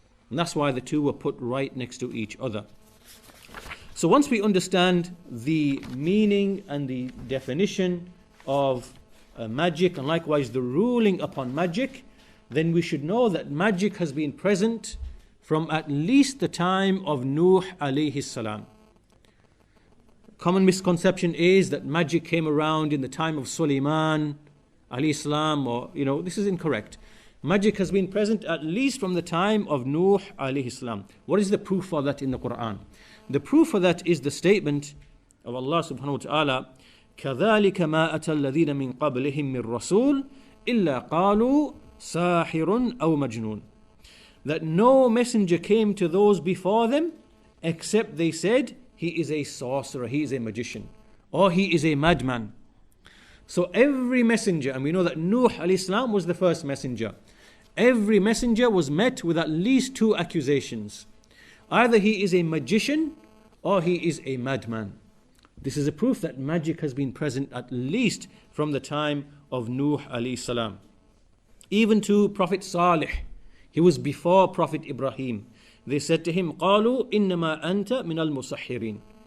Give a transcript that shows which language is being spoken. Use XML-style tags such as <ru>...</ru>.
<en>And that's why the two were put right next to each other. So once we understand the meaning and the definition of magic, and likewise the ruling upon magic, then we should know that magic has been present from at least the time of Nuh alayhi salam. Common misconception is that magic came around in the time of Sulaiman alayhi salam, or this is incorrect. Magic has been present at least from the time of Nuh alayhi salam. What is the proof for that in the Quran? The proof for that is the statement of Allah subhanahu wa ta'ala,</en> <ar>كَذَلِكَ مَا أَتَى الَّذِينَ مِنْ قَبْلِهِمْ مِنْ رَسُولٍ إِلَّا قَالُوا سَاحِرٌ أَوْ مَجْنُونَ.</ar> <en>That no messenger came to those before them except they said, he is a sorcerer, he is a magician, or he is a madman. So every messenger, and we know that Nuh alayhi salam was the first messenger, every messenger was met with at least 2 accusations. Either he is a magician or he is a madman. This is a proof that magic has been present at least from the time of Nuh alayhi salam. Even to Prophet Salih, he was before Prophet Ibrahim. They said to him,</en> <ar>قَالُوا إِنَّمَا أَنْتَ مِنَ الْمُسَحِّرِينَ.</ar>